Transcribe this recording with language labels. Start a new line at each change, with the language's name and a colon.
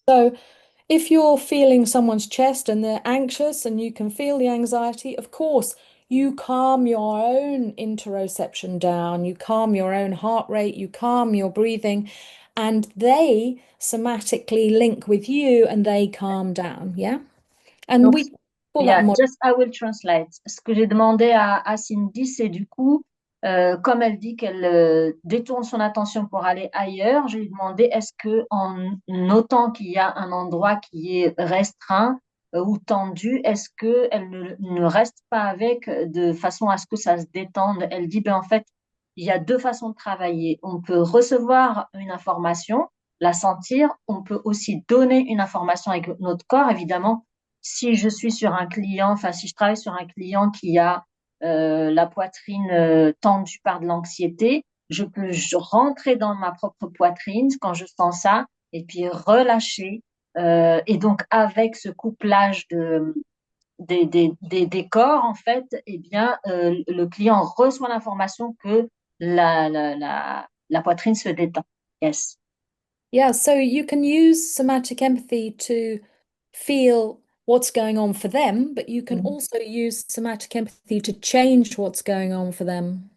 English: So if you're feeling someone's chest and they're anxious and you can feel the anxiety, of course, you calm your own interoception down, you calm your own heart rate, you calm your breathing, and they somatically link with you and they calm down. Yeah. And
French: Donc,
English: we call that yeah, model. just I will translate.
French: Ce que j'ai demandé à Cindy, c'est du coup, comme elle dit qu'elle détourne son attention pour aller ailleurs, je lui ai demandé est-ce que en notant qu'il y a un endroit qui est restreint ou tendu, est-ce que elle ne reste pas avec de façon à ce que ça se détende? Elle dit ben en fait, il y a deux façons de travailler. On peut recevoir une information, la sentir, on peut aussi donner une information avec notre corps, évidemment si je suis sur un client, enfin si je travaille sur un client qui a la poitrine tendue par de l'anxiété, je rentrer dans ma propre poitrine quand je sens ça et puis relâcher. Et donc avec ce couplage des corps, en fait, eh bien, le client reçoit l'information que la poitrine se détend.
English: Yes. Yeah, so you can use somatic empathy to feel what's going on for them, but you can Mhm. also use somatic empathy to change what's going on for them.